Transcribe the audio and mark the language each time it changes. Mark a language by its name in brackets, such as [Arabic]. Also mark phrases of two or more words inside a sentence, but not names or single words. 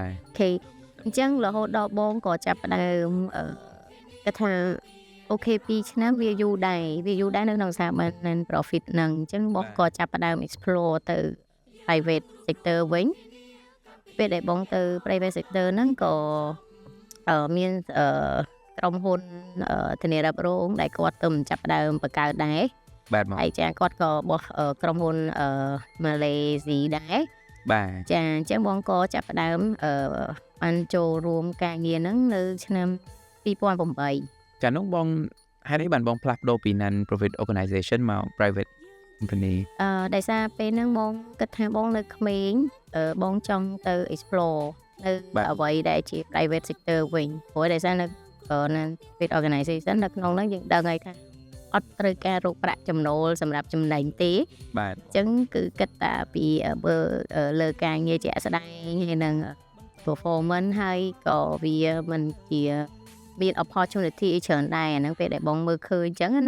[Khmer] អូខេអញ្ចឹងរហូតដល់បងក៏ចាប់ផ្ដើមគិតថាអូខេ2ឆ្នាំវាយូរដែរនៅក្នុងស្ថាប័ន [English] non profit [Khmer] ហ្នឹងអញ្ចឹងបងក៏ចាប់ផ្ដើម explore ទៅ [English] private sector [Khmer] វិញពេលដែលបងទៅ [English] private sector [Khmer] ហ្នឹងក៏មានក្រុមហ៊ុនធានារ៉ាប់រងដែលគាត់ទៅចាប់ផ្ដើមបង្កើតដែរ បាទមក ហើយចាគាត់ក៏បោះក្រុមហ៊ុនម៉ាឡេស៊ីដែរ បាទ ចាអញ្ចឹងបងក៏ចាប់ផ្ដើមបានចូលរួមការងារហ្នឹងនៅឆ្នាំ2008 ចានោះបងហេតុអីបានបងផ្លាស់ប្ដូរពី [English] non profit organization [Khmer] មក [English] private company [Khmer] ដោយសារពេលហ្នឹងបងគិតថាបងនៅក្មេងបងចង់ទៅ explore នៅអ្វីដែលជា [English] private sector [Khmer] វិញព្រោះដោយសារនៅ [English] non-profit organization [Khmer] នៅក្នុងហ្នឹងយើងដឹងហើយថាអត់ត្រូវការរកប្រាក់ចំណូលសម្រាប់ចំណេញទេ បាទ អញ្ចឹងគឺគិតតែពីលើការងារជាក់ស្ដែងហើយនឹង performance ហើយក៏វាមិនជាមាន opportunity ច្រើនដែរអាហ្នឹងពេលដែលបងមើលឃើញអញ្ចឹងណា